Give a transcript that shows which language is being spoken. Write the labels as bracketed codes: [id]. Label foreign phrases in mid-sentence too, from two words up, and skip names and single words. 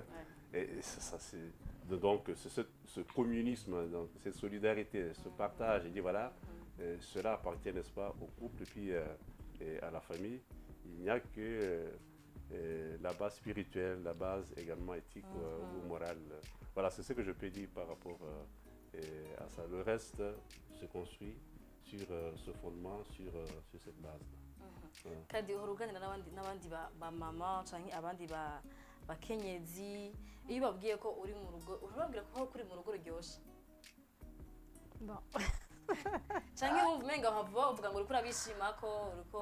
[fr] Et ça, donc, ce communisme, donc, cette solidarité, ce partage, il dit voilà, cela appartient, n'est-ce pas, au couple et puis et à la famille. Il n'y a que la base spirituelle, la base également éthique ou morale. Voilà, c'est ce que je peux dire par rapport à ça. Le reste se construit sur ce fondement, sur cette base. [rn] Kandi uruganira n'abandi ba mama canke abandi bakenyezi iyo babwiye ko uri mu rugo urababwira ko kuri mu rugo ryoshe. [fr] Bon. [rn] Canke wumva umenga uvuga ngo uriko urabishima ko uriko